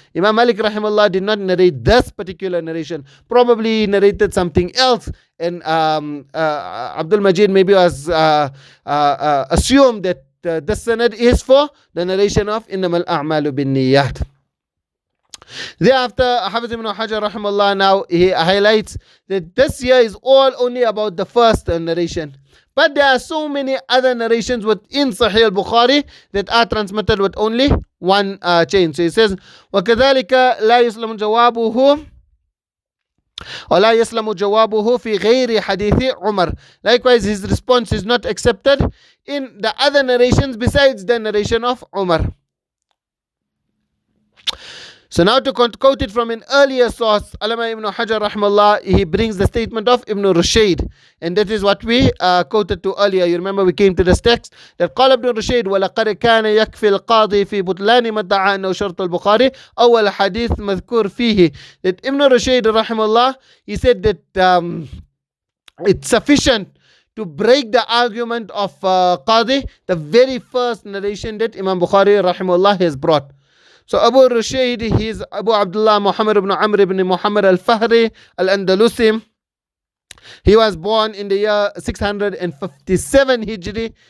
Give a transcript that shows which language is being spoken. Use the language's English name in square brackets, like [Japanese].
[English] Imam Malik rahimahullah did not narrate this particular narration. Probably he narrated something else, and Abdul Majid maybe was assumed that this sanad is for the narration of innamal a'malu bin niyyat. Thereafter, Hafiz ibn Hajar rahimahullah, now he highlights that this here is all only about the first narration. But there are so many other narrations within Sahih al-Bukhari that are transmitted with only one chain. So he says, [Arabic] وَكَذَلِكَ لَا يُسْلَمُ جَوَابُهُ وَلَا يَسْلَمُ جَوَابُهُ فِي غَيْرِ حَدِيثِ عُمَرٍ. [English] Likewise, his response is not accepted in the other narrations besides the narration of Umar. So now to quote it from an earlier source, Allama ibn Hajar rahmallah, he brings the statement of Ibn Rushayd, and that is what we quoted to earlier. You remember we came to this text that [Arabic] قال ابن رشيد وَلَقَدْ كَانَ يَكْفِي الْقَاضِي فِي بُطْلَانِ مَا ادَّعَى أَنَّهُ شَرْطُ الْبُخَارِ أول حديث مذكور فيه. [English] That Ibn Rushayd rahimahullah, he said that it's sufficient to break the argument of Qadi, the very first narration that Imam Bukhari rahimahullah has brought. So Abu Rushayd, he is Abu Abdullah Muhammad ibn Amr ibn Muhammad al-Fahri al-Andalusi. He was born in the year 657 Hijri,